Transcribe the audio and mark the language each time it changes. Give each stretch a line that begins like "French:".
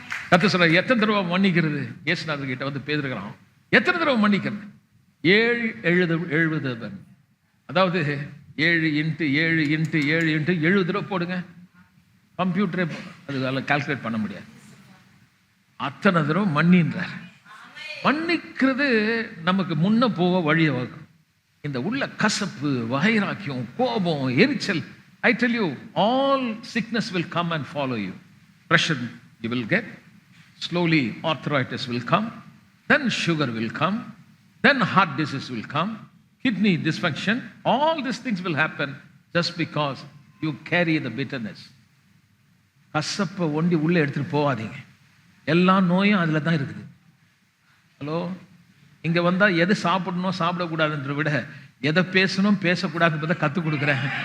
Tamil: கர்த்தர் சொல்ற, எத்தனை தடவை மன்னிக்கிறது? இயேசுநாதர் கிட்ட வந்து பேசிருக்கிறான், எத்தனை தடவை மன்னிக்கிறது? 7 எழுதுவன். அதாவது 7 இன்ட்டு 7 இன்ட்டு 7 இன்ட்டு 70 தடவை போடுங்க. கம்ப்யூட்டரே அது கால்குலேட் பண்ண முடியாது. அத்தனை தடவை மன்னின்றார். மன்னிக்கிறது நமக்கு முன்ன போக வழியை வகுக்கும். இந்த உள்ள கசப்பு, வைராக்கியம், கோபம், எரிச்சல்,
English: I tell you, all sickness will come and follow you. Pressure you will get. Slowly arthritis will come. Then sugar will come. Then heart disease will come. Kidney dysfunction. All these things will happen just because you carry the bitterness.
Tamil: கசப்பை ஒண்டி உள்ளே எடுத்துட்டு போகாதீங்க. எல்லா நோயும் அதுல தான் இருக்குது. ஹலோ, இங்க வந்தா எது சாப்பிடணும் சாப்பிடக்கூடாதுன்ற விட எதை பேசணும் பேசக்கூடாதுன்றதை கற்றுக் கொடுக்குறேன்.